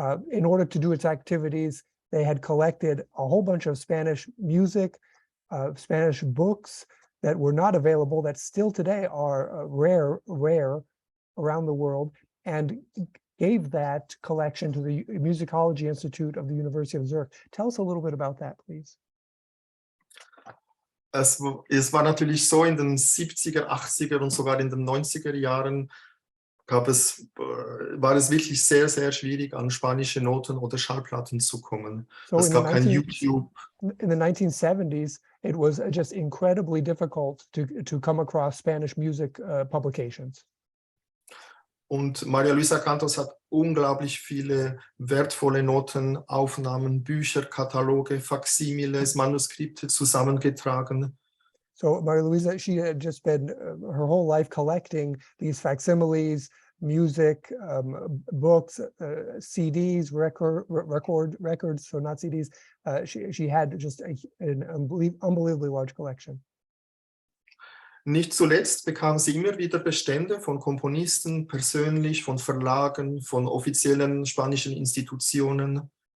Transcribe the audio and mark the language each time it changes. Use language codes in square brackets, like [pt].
[en] In order to do its activities, they had collected a whole bunch of Spanish music, Spanish books that were not available, that still today are rare around the world, and gave that collection to the Musicology Institute of the University of Zurich. Tell us a little bit about that, please. [de] Es war natürlich so, in den 70er, 80er und sogar in den 90er Jahren war es wirklich sehr, sehr schwierig, an spanische Noten oder Schallplatten zu kommen. So es gab kein YouTube. [en] In the 1970s, it was just incredibly difficult to come across Spanish music publications. [de] Und Maria Luisa Cantos hat unglaublich viele wertvolle Noten, Aufnahmen, Bücher, Kataloge, Faksimiles, Manuskripte zusammengetragen. [en] So Maria Luisa, she had just been her whole life collecting these facsimiles, music, books, CDs, records, so not CDs. She had just an unbelievably large collection. [de] Nicht zuletzt bekam sie immer wieder Bestände von Komponisten, persönlich, von Verlagen, von offiziellen spanischen Institutionen.